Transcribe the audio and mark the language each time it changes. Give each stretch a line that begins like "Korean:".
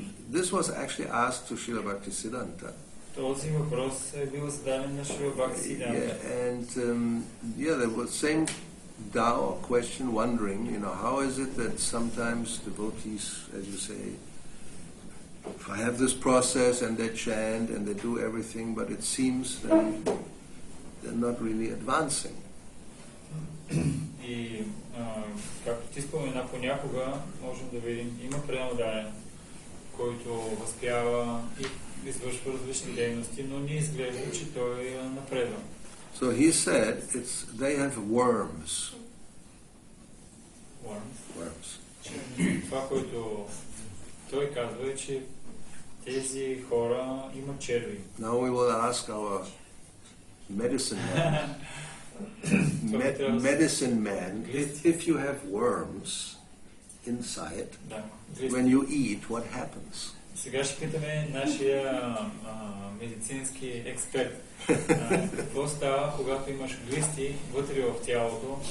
English: This was actually asked to Srila Bhakti-siddhanta.
Bulgarian: Този въпрос е бил зададен на Шрила Бхакти-сиддханта.
English: And there was same doubt or question, wondering, how is it that sometimes devotees, as you say, have this process and they chant and they do everything, but it seems that they're not really advancing.
Bulgarian: И както ти спомена, понякога можем да видим, има пренадаен, който възпява и извършва различни дейности, но не изглежда, че той е напредва.
English: So he said they have worms.
Bulgarian: Worms. Това, което той казва е, че тези хора имат черви.
English: Now we will ask our medicine man, medicine man, if you have worms inside, when you eat, what happens?
Bulgarian: Сега ще питаме нашия медицински експерт. Какво става, когато имаш глисти вътре в тялото?